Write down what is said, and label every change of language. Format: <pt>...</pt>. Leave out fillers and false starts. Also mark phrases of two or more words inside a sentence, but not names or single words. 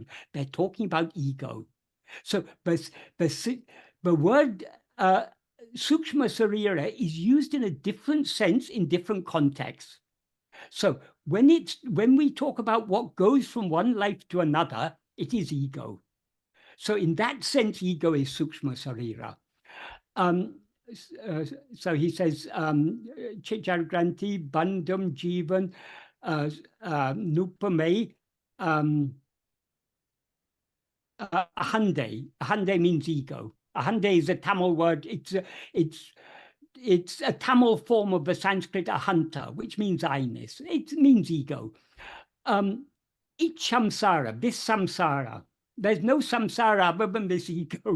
<en>They're talking about ego. So the word</en> <sa>सूक्ष्म शरीर</sa> <en>is used in a different sense in different contexts. So when we talk about what goes from one life to another, it is ego. So in that sense, ego is</en> <sa>सूक्ष्म शरीर.</sa> <en>So he says,</en> <ta>சித்-ஜட-கிரந்தி, பந்தம், ஜீவன், நுபமே, அஹந்தே.</ta> <en>Ahande means ego. Ahande is a Tamil word. It's a Tamil form of the Sanskrit ahanta, which means I-ness. It means ego. Each samsara, this samsara, there's no samsara other than this ego.</en>